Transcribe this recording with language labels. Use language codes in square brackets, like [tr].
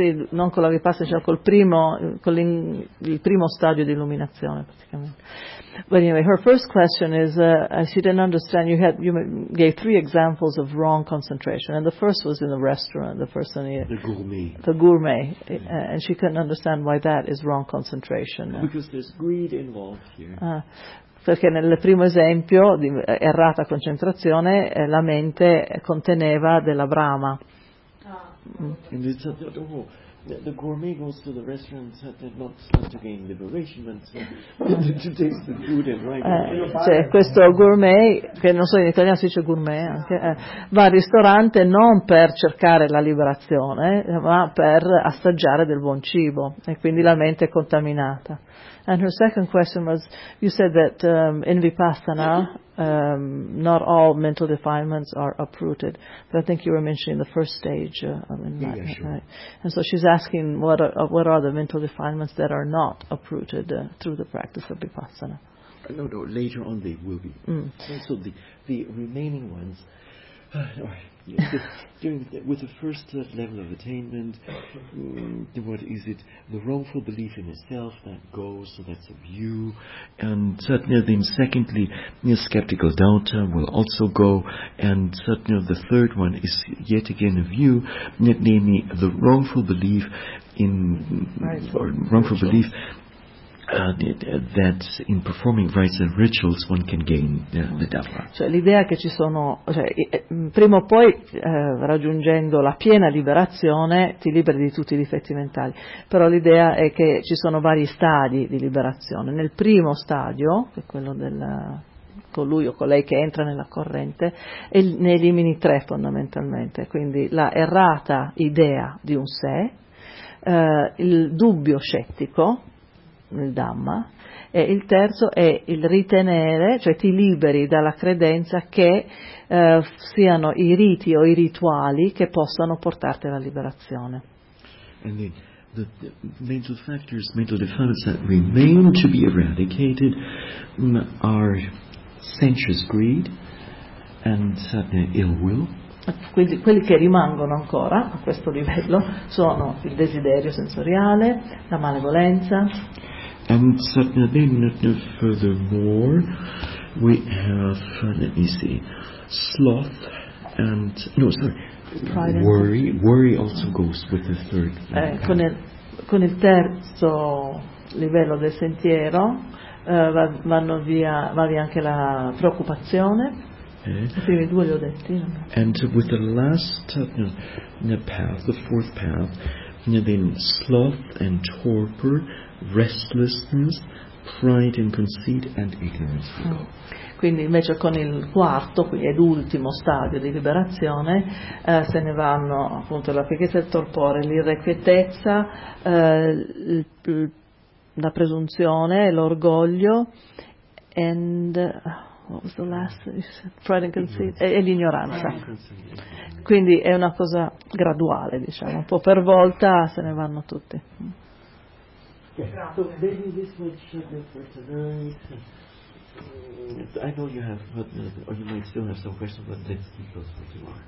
[it] non con la Vipassana, cioè col primo stadio di illuminazione praticamente. [en] But anyway, her first question is, she didn't understand, you gave three examples of wrong concentration, and the first was in the restaurant, the person here. The gourmet, yeah. And she couldn't understand why that is wrong concentration. Because there's greed involved here. [it] Perché nel primo esempio di errata concentrazione la mente conteneva della brama. [en] Ah, okay. the gourmet goes to the restaurant and said not such again liberation but to taste the food and right. [it] Cioè questo gourmet, che non so in italiano si dice gourmet anche, va al ristorante non per cercare la liberazione, ma per assaggiare del buon cibo, e quindi la mente è contaminata. [en] And her second question was, you said that in Vipassana, not all mental defilements are uprooted. But I think you were mentioning the first stage of enlightenment. Yeah, sure. Right? And so she's asking, what are the mental defilements that are not uprooted through the practice of Vipassana? No, later on they will be. Mm. So the remaining ones, with the first level of attainment, what is it? The wrongful belief in yourself, that goes, so that's a view. And certainly then secondly, skeptical doubt will also go. And certainly the third one is yet again a view, namely the wrongful belief in, or wrongful belief that in performing rites and rituals one can gain the Dhamma. [it] Cioè l'idea che ci sono, cioè prima o poi raggiungendo la piena liberazione ti liberi di tutti i difetti mentali, però l'idea è che ci sono vari stadi di liberazione. Nel primo stadio, che è quello del colui o colei che entra nella corrente, e ne elimini tre fondamentalmente, quindi la errata idea di un sé, il dubbio scettico nel Dhamma, e il terzo è il ritenere, cioè ti liberi dalla credenza che siano i riti o i rituali che possano portarti alla liberazione. [en] And the mental factors, mental defilements that remain to be eradicated are sensuous greed and ill will. [it] Quindi quelli che rimangono ancora a questo livello sono il desiderio sensoriale, la malevolenza. [en] And certainly, furthermore, we have, let me see, sloth and, no, sorry, worry. Worry also goes with the third. [it] Con il terzo livello del sentiero va via anche la preoccupazione. I primi due li ho detti. [en] And with the last path, the fourth path, then sloth and torpor, restlessness, pride and conceit and ignorance. [it] Quindi invece con il quarto, quindi ed ultimo stadio di liberazione, se ne vanno appunto la pigrizia, il torpore, l'irrequietezza, la presunzione, l'orgoglio [en] and what was the last pride and conceit [it] e l'ignoranza. Quindi è una cosa graduale, diciamo, un po' per volta se ne vanno tutti. [en] Yeah. So maybe this would be for tonight. I know you have, or you might still have some questions, but let's keep those for tomorrow.